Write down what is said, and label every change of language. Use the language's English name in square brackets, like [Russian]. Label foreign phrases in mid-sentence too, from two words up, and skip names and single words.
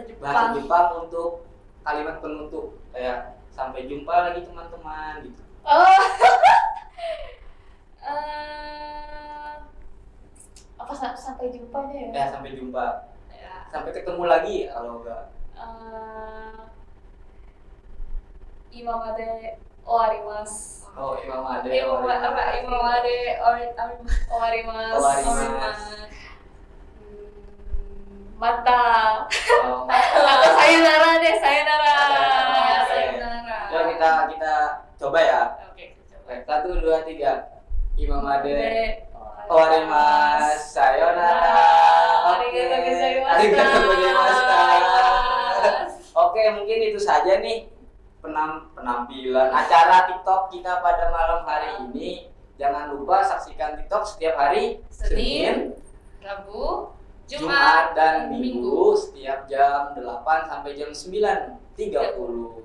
[Indonesian] bahasa Jepang. Jepang untuk kalimat penutup kayak sampai jumpa lagi teman-teman gitu. Oh, apa sampai jumpanya ya? Ya sampai jumpa. Ya. Sampai ketemu lagi kalau enggak. [Japanese] 今まで終わります. [Indonesian] Oh, Imam Ade. [Japanese] Imamade Owarimasu. Owarimasu. Mata. [Indonesian] Oh, Atau sayonara deh, sayonara. Ya, Oke. sayonara. Yuk kita coba ya. Oke, kita coba. Oke, 1, 2, 3. Imam Ade. [Japanese] Owarimasu. 終わります。さようなら. ありがとうございます. ありがとうございます. Owarimasu. [Indonesian] Oke, mungkin itu saja nih penampilan acara TikTok kita pada malam hari ini. Jangan lupa saksikan TikTok setiap hari Senin, Rabu, Jumat dan Minggu setiap jam 8 sampai jam 9.30.